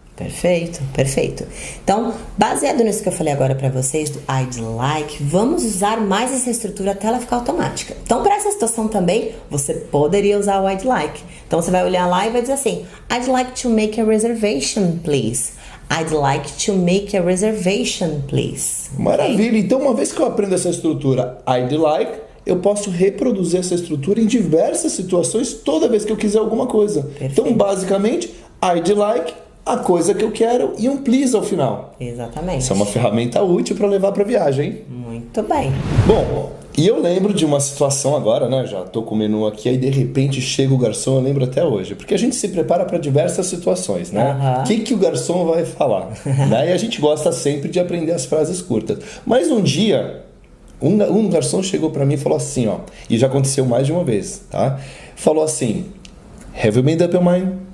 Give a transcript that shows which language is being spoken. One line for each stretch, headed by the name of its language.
Portuguese: Perfeito, perfeito. Então, baseado nisso que eu falei agora para vocês do I'd like, vamos usar mais essa estrutura até ela ficar automática. Então, para essa situação também, você poderia usar o I'd like. Então, você vai olhar lá e vai dizer assim:
English: I'd like to make a reservation, please. I'd like to make a reservation, please.
Portuguese: Maravilha. Okay? Então, uma vez que eu aprendo essa estrutura I'd like, eu posso reproduzir essa estrutura em diversas situações toda vez que eu quiser alguma coisa. Perfeito. Então, basicamente, I'd like a coisa que eu quero e um please ao final. Exatamente. Isso é uma ferramenta útil para levar para viagem, hein? Muito bem. Bom, e eu lembro de uma situação agora, né? Já tô com o menu aqui, aí de repente chega o garçom, eu lembro até hoje. Porque a gente se prepara para diversas situações, né? O que o garçom vai falar? Né? E a gente gosta sempre de aprender as frases curtas. Mas um dia, um garçom chegou para mim e falou assim, ó. E já aconteceu mais de uma vez, tá? Falou assim:
English: Have you made up your mind?